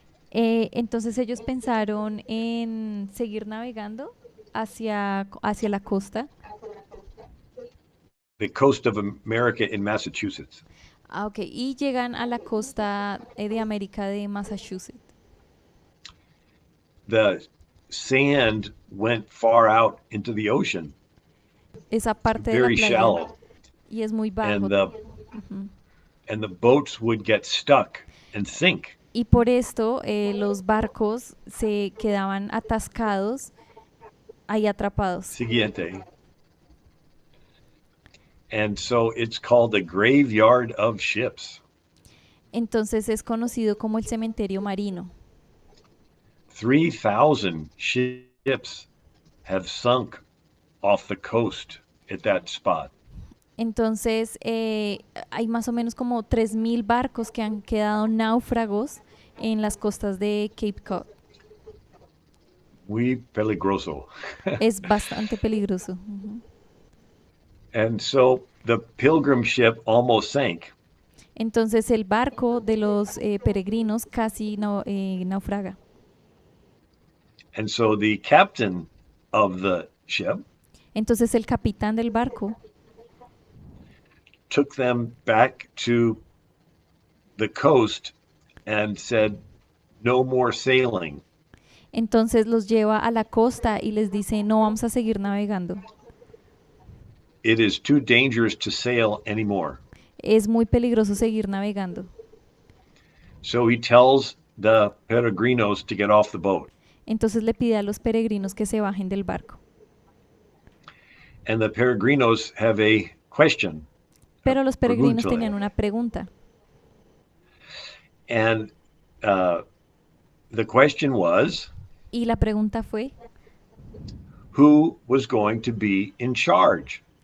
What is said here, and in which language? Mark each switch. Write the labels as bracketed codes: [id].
[es] Entonces ellos pensaron en seguir navegando hacia la costa. [en] The coast of America in Massachusetts. [es] Ah, ok. Y llegan a la costa de América de Massachusetts. [en] The sand went far out into the ocean, [es] Esa parte de la [en] very [es] playa. [en] shallow, [es] Y es muy bajo. [en] and the boats would get stuck and sink. [es] Y por esto los barcos se quedaban atascados, ahí atrapados. Siguiente. [en] And so it's called the graveyard of ships. [es] Entonces es conocido como el cementerio marino. [en] 3,000 ships have sunk off the coast at that spot. [es] Entonces hay más o menos como 3.000 barcos que han quedado náufragos en las costas de Cape Cod. Muy peligroso. Es bastante peligroso. Ujú. [en] And so the pilgrim ship almost sank. [es] Entonces el barco de los peregrinos casi naufraga. [en] And so the captain of the ship [es] Entonces el capitán del barco [en] took them back to the coast and said, no more sailing. [es] entonces los lleva a la costa y les dice, no vamos a seguir navegando. [en] It is too dangerous to sail anymore. [es] Es muy peligroso seguir navegando. [en] So he tells the peregrinos to get off the boat. [es] Entonces le pide a los peregrinos que se bajen del barco. [en] And the peregrinos have a question. [es] Pero los peregrinos Pregunta. tenían una pregunta. [en] And the question was, [es] Y la pregunta fue, [en] who was going to be in charge?